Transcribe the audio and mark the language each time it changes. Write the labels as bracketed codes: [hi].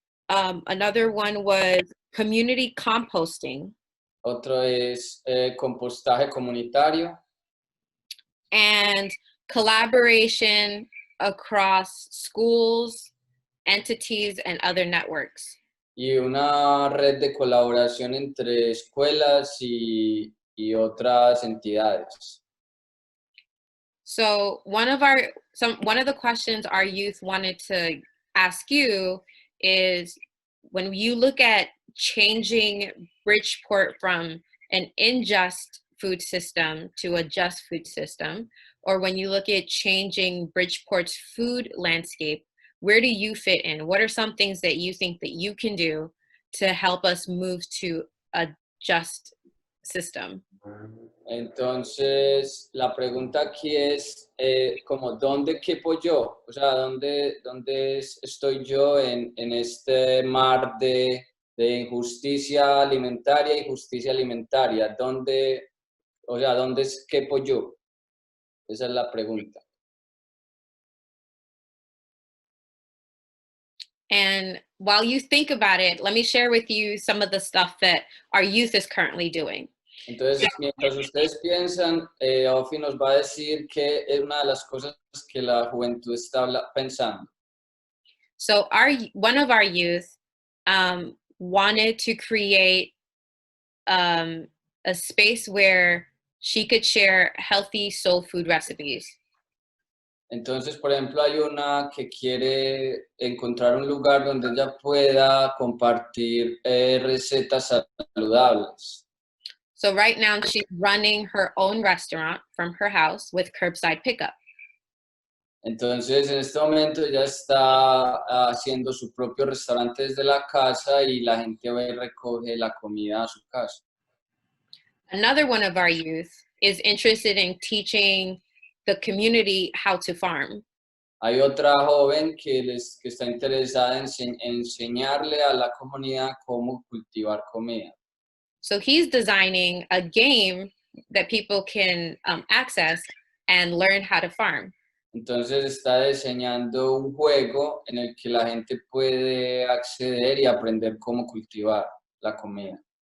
[en] Another one was community composting. [es] Otro es compostaje comunitario. [en] And collaboration across schools, entities, and other networks. [es] Y una red de colaboración entre escuelas y otras entidades. [en] So one of the questions our youth wanted to ask you is, when you look at changing Bridgeport from an unjust food system to a just food system, or when you look at changing Bridgeport's food landscape, where do you fit in? What are some things that you think that you can do to help us move to a just system? [es] Entonces, la pregunta aquí es como ¿dónde quepo yo? O sea, ¿dónde estoy yo en este mar de injusticia alimentaria y justicia alimentaria? ¿Dónde quepo yo? Esa es la pregunta. [en] And while you think about it, let me share with you some of the stuff that our youth is currently doing. [es] Entonces, mientras ustedes piensan, Ofi nos va a decir que es una de las cosas que la juventud está pensando. [en] So one of our youth wanted to create a space where she could share healthy soul food recipes. [es] Entonces, por ejemplo, hay una que quiere encontrar un lugar donde ella pueda compartir recetas saludables. [en] So right now she's running her own restaurant from her house with curbside pickup. [es] Entonces, en este momento ella está haciendo su propio restaurante desde la casa y la gente va y recoge la comida a su casa. [en] Another one of our youth is interested in teaching the community how to farm. [es] Hay otra joven que está interesada en enseñarle a la comunidad cómo cultivar comida. [en] So he's designing a game that people can access and learn how to farm. [es] Entonces está diseñando un juego en el que la gente puede acceder y aprender cómo cultivar la comida.